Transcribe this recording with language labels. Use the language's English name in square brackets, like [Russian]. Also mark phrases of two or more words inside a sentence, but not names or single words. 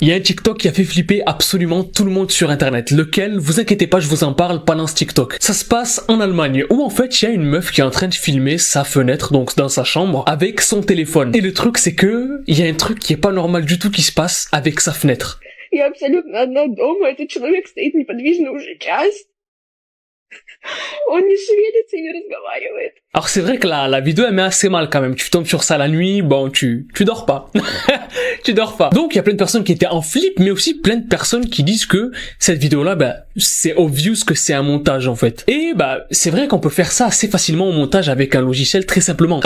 [French] Il y a un TikTok qui a fait flipper absolument tout le monde sur internet. Lequel, vous inquiétez pas, je vous en parle pendant ce TikTok. Ça se passe en Allemagne où en fait il y a une meuf qui est en train de filmer sa fenêtre, donc dans sa chambre, avec son téléphone. Et le truc c'est que il y a un truc qui est pas normal du tout qui se passe avec sa fenêtre. [Russian] Я абсолютно одна дома, этот человек стоит неподвижно уже час. Он не шевелится и не разговаривает. [French] Alors c'est vrai que la vidéo elle met assez mal quand même. Tu tombes sur ça la nuit, bon tu dors pas. Tu dors pas. Donc il y a plein de personnes qui étaient en flip, mais aussi plein de personnes qui disent que cette vidéo-là, bah c'est obvious que c'est un montage en fait. Et bah c'est vrai qu'on peut faire ça assez facilement au montage avec un logiciel très simplement.